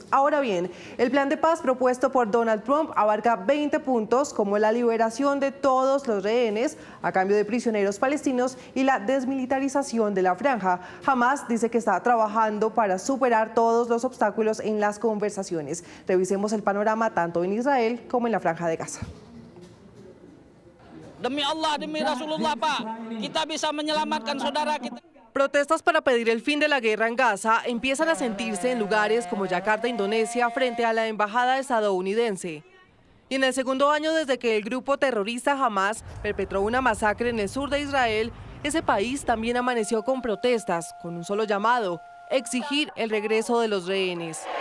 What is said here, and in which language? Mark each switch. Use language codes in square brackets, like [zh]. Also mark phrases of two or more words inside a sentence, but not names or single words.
[es] Ahora bien, el plan de paz propuesto por Donald Trump abarca 20 puntos como la liberación de todos los rehenes a cambio de prisioneros palestinos y la desmilitarización de la franja. Hamás dice que está trabajando para superar todos los obstáculos en las conversaciones. Revisemos el panorama tanto en Israel como en la franja de Gaza. [id] Demi Allah, demi Rasulullah, Pak, kita bisa menyelamatkan saudara kita. [es] Protestas para pedir el fin de la guerra en Gaza empiezan a sentirse en lugares como Yakarta, Indonesia, frente a la embajada estadounidense. Y en el segundo año desde que el grupo terrorista Hamás perpetró una masacre en el sur de Israel, ese país también amaneció con protestas, con un solo llamado: exigir el regreso de los rehenes.